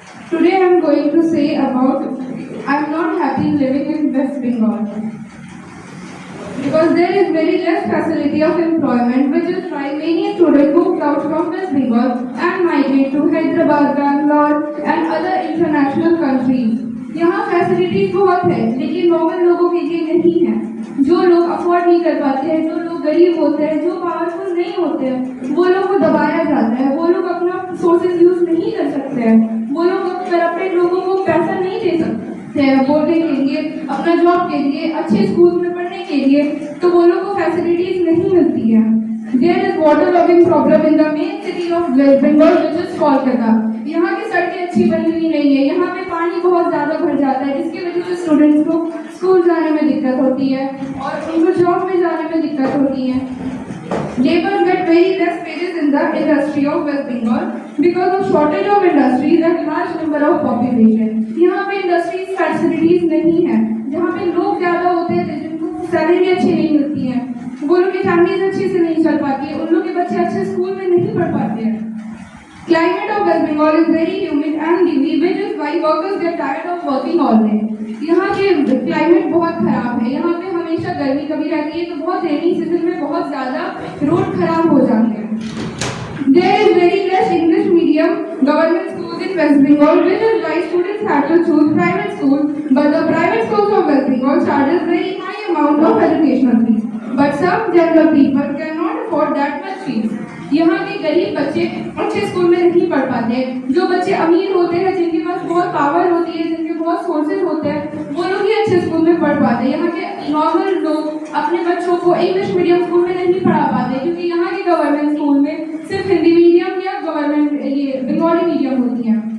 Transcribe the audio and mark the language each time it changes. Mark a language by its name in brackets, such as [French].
[English] Today I am going to say about I am not happy living in West Bengal. Because there is very less facility of employment, which is why many students move out from West Bengal and migrate to Hyderabad, Bangalore and other international countries. [Hindi] यहाँ facilities बहुत है, लेकिन normal लोगों के लिए नहीं है. जो लोग अफोर्ड नहीं कर पाते हैं, जो लोग गरीब होते हैं, जो पावरफुल नहीं होते हैं, वो लोग को दबाया जाता है. वो लोग अपना सोर्सेज यूज नहीं कर सकते हैं. वो लोग करप्टेड लोगों को पैसा नहीं दे सकते हैं बोलने के लिए, अपना जॉब के लिए, अच्छे स्कूल में पढ़ने के लिए, तो वो लोग को फैसिलिटीज नहीं मिलती है. [English] There is water logging problem in the main city of West Bengal, which is Kolkata. [Hindi] यहाँ की सड़कें अच्छी बनी हुई नहीं है. यहाँ पे पानी बहुत ज़्यादा भर जाता है, जिसकी वजह से स्टूडेंट्स को स्कूल जाने में दिक्कत होती है और उनको जॉब में जाने में दिक्कत होती है. [English] Labour get very less wages in the industry of West Bengal because of shortage of industries and large number of population. [Hindi] यहाँ पे इंडस्ट्रीज फैसिलिटीज नहीं है. जहाँ पे लोग ज़्यादा होते हैं, जिनको सैलरी अच्छी नहीं मिलती है, वो लोग की फैमिलीज अच्छे से नहीं चल पाती है, उन लोग के बच्चे अच्छे स्कूल में नहीं पढ़ पाते हैं. [English] Climate of West Bengal is very humid and dewy, which is why workers get tired of working all day. [Hindi] यहाँ के क्लाइमेट बहुत खराब है. यहाँ पे हमेशा गर्मी कभी रहती है, तो बहुत रेनी सीजन में बहुत ज़्यादा रोड खराब हो जाते हैं. [English] There is very less English medium government schools in West Bengal, which is why students have to choose private schools. But the private schools of West Bengal charges very high amount of educational fees. But some general people cannot afford that much fees. [Hindi] यहाँ के गरीब बच्चे अच्छे school में नहीं पढ़ पाते. जो बच्चे अमीर होते हैं, जिनके पास बहुत पावर होती है, जिनके बहुत सोर्सेज होते हैं, वो लोग ही अच्छे स्कूल में पढ़ पाते हैं. यहाँ के नॉर्मल लोग अपने बच्चों को इंग्लिश मीडियम स्कूल में नहीं पढ़ा पाते, क्योंकि यहाँ के गवर्नमेंट स्कूल में सिर्फ हिंदी मीडियम या गवर्नमेंट ये बंगाली मीडियम होती है.